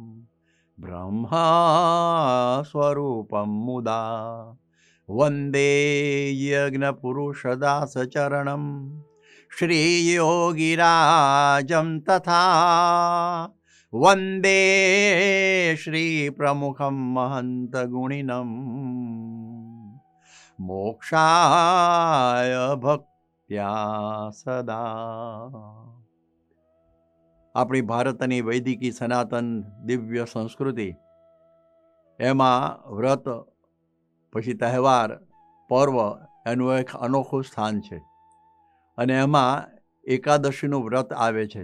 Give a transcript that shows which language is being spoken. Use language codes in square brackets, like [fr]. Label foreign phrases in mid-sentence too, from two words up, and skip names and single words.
[sa] ब्रह्मस्वरूपं मुदा वन्दे यज्ञपुरुषदासचरणं श्रीयोगिराजं तथा वन्दे श्रीप्रमुखं महन्तगुणिनं मोक्षाय भक्त्या सदा। [gu] આપણી ભારતની વૈદિકી સનાતન દિવ્ય સંસ્કૃતિ એમાં વ્રત પછી તહેવાર પર્વ એનું એક અનોખું સ્થાન છે અને એમાં એકાદશીનું વ્રત આવે છે.